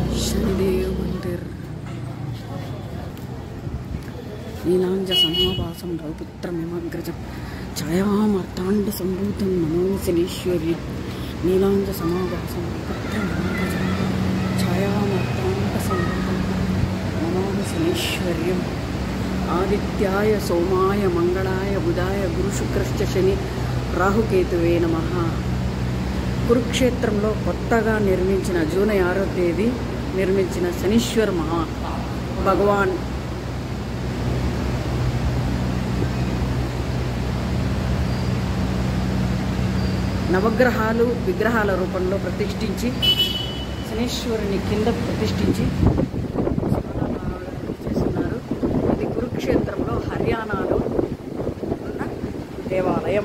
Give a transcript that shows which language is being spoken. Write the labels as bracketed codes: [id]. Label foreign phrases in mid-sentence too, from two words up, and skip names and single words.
[sa] शनिदेव मंदिर नीलांज समाभासं रविपुत्रमिमग्रजं छायामार्तांड संभूतं नमो शनीश्वरी नीलांज समाभासं रविपुत्रमिमग्रजं छायामार्तांड संभूतं नमो शनीश्वर्यम् आदित्याय सोमाय मंगलाय बुधाय गुरुशुक्रश्च शनि రాహుకేతువే నమః. [te] కురుక్షేత్రంలో కొత్తగా నిర్మించిన జూన్ 6వ తేదీ నిర్మించిన శనీశ్వర మహా భగవాన్ నవగ్రహాలు విగ్రహాల రూపంలో ప్రతిష్ఠించి శనీశ్వరుని కింద ప్రతిష్ఠించి చేస్తున్నారు. ఇది కురుక్షేత్రంలో హర్యానాలో ఉన్న దేవాలయం.